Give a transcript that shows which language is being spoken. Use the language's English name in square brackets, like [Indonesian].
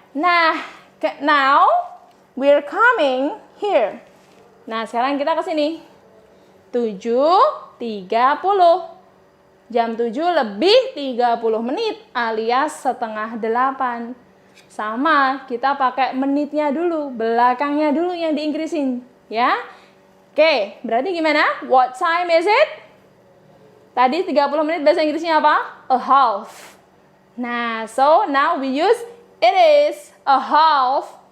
[English] Nah, now we're coming here. [Indonesian] Nah, sekarang kita ke sini. 7.30. Jam 7 lebih 30 menit alias setengah 8. Sama, kita pakai menitnya dulu, belakangnya dulu yang diinggrisin, ya. Oke, berarti gimana? [English] What time is it? [Indonesian] Tadi 30 menit bahasa Inggrisnya apa? [English] A half. Nah, so now we use it is a half.